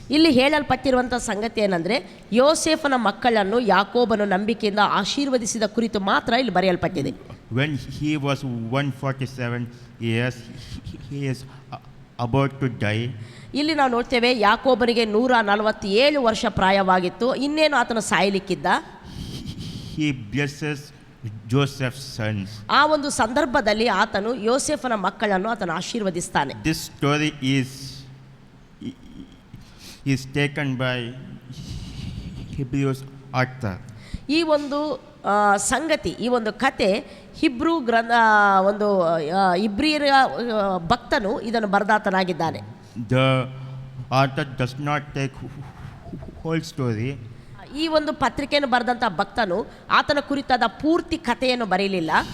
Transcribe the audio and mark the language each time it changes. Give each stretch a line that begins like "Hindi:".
Kannada: ಇಲ್ಲಿ ಹೇಳಲ್ಪಟ್ಟಿರುವಂಥ ಸಂಗತಿ ಏನಂದರೆ ಯೋಸೇಫನ ಮಕ್ಕಳನ್ನು ಯಾಕೋಬನು ನಂಬಿಕೆಯಿಂದ ಆಶೀರ್ವದಿಸಿದ ಕುರಿತು ಮಾತ್ರ ಇಲ್ಲಿ ಬರೆಯಲ್ಪಟ್ಟಿದೆ.
English: When he was 147 years, he is about to die.
Kannada: ಇಲ್ಲಿ ನಾವು ನೋಡ್ತೇವೆ ಯಾಕೋಬನಿಗೆ 147 ವರ್ಷ ಪ್ರಾಯವಾಗಿತ್ತು. ಇನ್ನೇನು ಆತನು ಸಾಯಲಿಕ್ಕಿದ್ದ.
English: He blesses Joseph's sons.
Kannada: ಆ ಒಂದು ಸಂದರ್ಭದಲ್ಲಿ ಆತನು ಯೋಸೇಫನ ಮಕ್ಕಳನ್ನು ಆತನು ಆಶೀರ್ವದಿಸ್ತಾನೆ.
English: This story is taken by Hebrews author.
Kannada: ಈ ಒಂದು ಸಂಗತಿ, ಈ ಒಂದು ಕತೆ ಹಿಬ್ರೂ ಒಂದು ಇಬ್ರಿಯರ ಭಕ್ತನು ಇದನ್ನು ಬರೆದಾತನಾಗಿದ್ದಾನೆ.
English: The author does not take whole story.
Kannada: ಈ ಒಂದು ಪತ್ರಿಕೆಯನ್ನು ಬರೆದಂಥ ಭಕ್ತನು ಆತನ ಕುರಿತಾದ ಪೂರ್ತಿ ಕಥೆಯನ್ನು ಬರೆಯಲಿಲ್ಲ.